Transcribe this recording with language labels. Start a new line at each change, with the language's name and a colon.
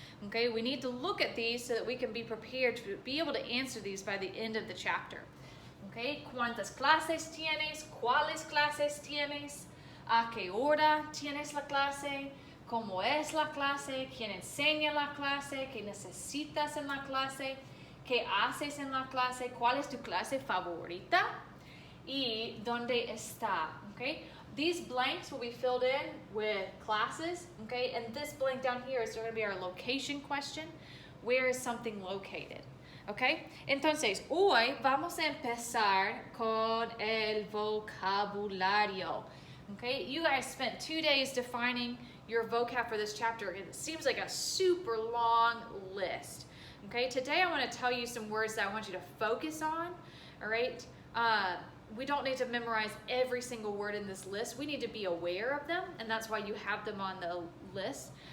English: Okay, we need to look at these so that we can be prepared to be able to answer these by the end of the chapter.
Spanish: Okay, ¿cuántas clases tienes? ¿Cuáles clases tienes? ¿A qué hora tienes la clase? ¿Cómo es la clase? ¿Quién enseña la clase? ¿Qué necesitas en la clase? ¿Qué haces en la clase? ¿Cuál es tu clase favorita? Y dónde está, okay?
English: These blanks will be filled in with classes, okay? And this blank down here is going to be our location question. Where is something located, okay?
Spanish: Entonces, hoy vamos a empezar con el vocabulario, okay?
English: You guys spent 2 days defining your vocab for this chapter. It seems like a super long list, okay? Today I want to tell you some words that I want you to focus on, all right? We don't need to memorize every single word in this list. We need to be aware of them, and that's why you have them on the list.